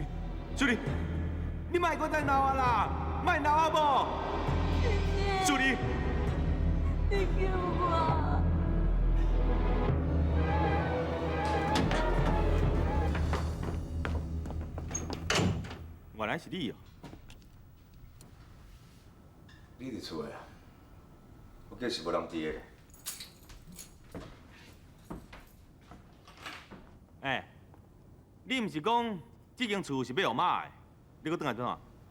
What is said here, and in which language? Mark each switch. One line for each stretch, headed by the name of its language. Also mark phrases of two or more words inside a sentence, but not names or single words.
Min Nan Chinese: 淑玲，你莫搁再闹啊啦，莫闹好无？淑玲，你救我！原来是你哦！你伫厝诶啊？我计是无人伫诶。哎，你毋是讲这间厝是要互妈的？你搁转来转啊？